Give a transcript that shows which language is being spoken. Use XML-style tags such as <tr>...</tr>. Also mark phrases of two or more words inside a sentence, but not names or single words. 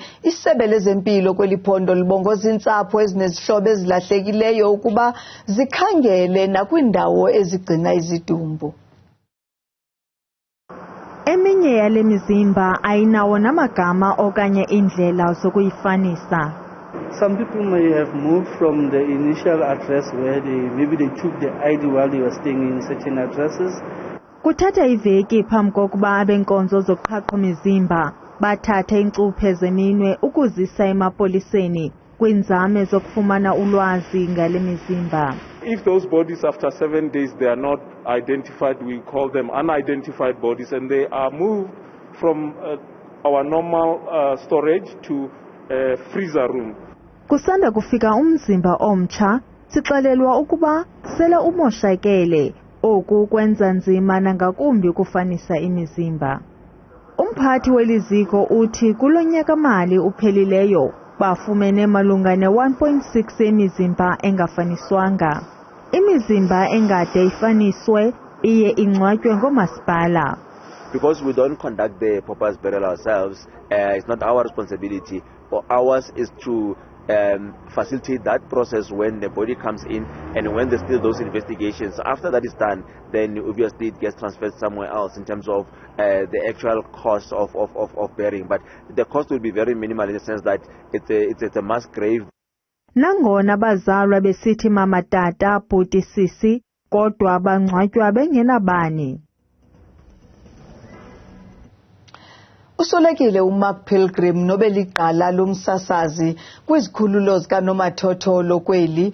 <xh>Isebe lezempilo kweliphondo libongoza iintsapho ezinezihlobo ezilahlekileyo ukuba zikhangele nakwindawo ezigcina izidumbu. eminye yale mizimba ayinawo namagama okanye indlela zokuyifanisa.</xh> <en>Some people may have moved from the initial address where maybe they took the ID while they were staying in certain addresses.</en> <xh>Kuthatha iveki phambi kokuba abenkonzo zoqhaqho mizimba bathathe iincuphe zeminwe ukuzisa emapoliseni kwinzame zokufumana ulwazi ngale mizimba.</xh> <en>If those bodies after 7 days they are not identified, we call them unidentified bodies, and they are moved from our normal storage to a freezer room.</en> <xh>Kusanda kufika umzimba omtsha, sixelelwa ukuba sele umoshakele, oku kwenza nzima nangakumbi ukufanisa imizimba. Umphathi weliziko uthi kulo nyaka mali uphelileyo bafumene malunga ne-1.6 emizimba engafaniswanga. Imizimba engade ifaniswe iye ingcwatywe ngomasipala.</xh> <en>Because we don't conduct the pauper's burial ourselves, it's not our responsibility. Ours is to facilitate that process when the body comes in and when there's still those investigations. After that is done, then obviously it gets transferred somewhere else in terms of the actual cost of burying. But the cost will be very minimal in the sense that it's a mass grave.</en> <xh>Nangona bazalwa besithi mama tata bhuti sisi kodwa bangcwatywa bengenabani. Usolekile uMark Pilgrim nobeliqala lomsasazi kwizikhululo zikaNomathotholo kweli.</xh>